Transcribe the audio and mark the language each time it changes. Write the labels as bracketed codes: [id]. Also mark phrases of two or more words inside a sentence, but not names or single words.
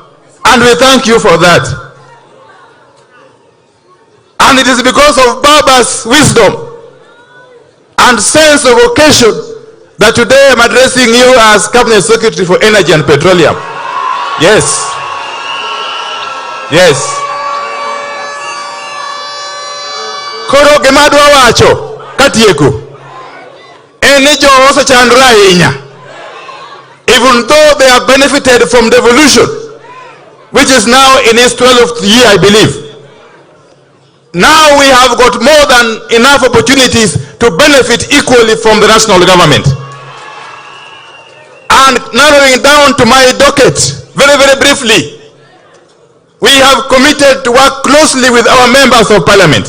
[en] And we thank you for that. And it is because of Baba's wisdom and sense of occasion that today I'm addressing you as Cabinet Secretary for Energy and Petroleum. Yes. Yes. [luo] Koro gemadwa wacho katieko eni jo osechandore ahinya, [en] even though they have benefited from devolution, which is now in its 12th year, I believe. Now we have got more than enough opportunities to benefit equally from the national government. And narrowing down to my docket, very, very briefly, we have committed to work closely with our members of parliament.